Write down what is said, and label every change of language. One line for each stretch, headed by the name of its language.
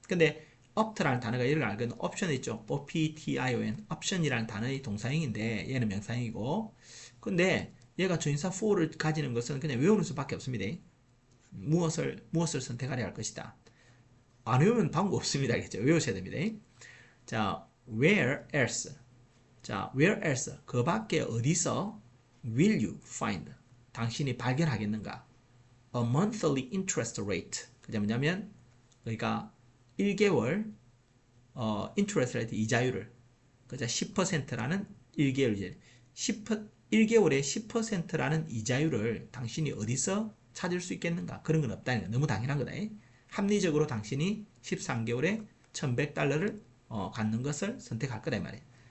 Korean: 근데 opt라는 단어가 이를 알거든. 옵션 있죠. option, option이라는 단어의 동사형인데 얘는 명사형이고 근데 얘가 조인사 for를 가지는 것은 그냥 외우는 수밖에 없습니다. 무엇을 선택하려 할 것이다. 안 외우면 방법 없습니다. 알겠죠? 외우셔야 됩니다. 자,
English: where else?
Korean: 자, where else? 그 밖에 어디서
English: will you find?
Korean: 당신이 발견하겠는가?
English: A monthly interest rate.
Korean: 그게 뭐냐면 그러니까 1개월 interest rate 이자율을 그죠? 10%라는 1개월 이자 1개월에 10%라는 이자율을 당신이 어디서 찾을 수 있겠는가? 그런 건 없다는 거야. 너무 당연한 거다. 합리적으로 당신이 13개월에 1100달러를 갖는 것을 선택할 거다 이 말이에요.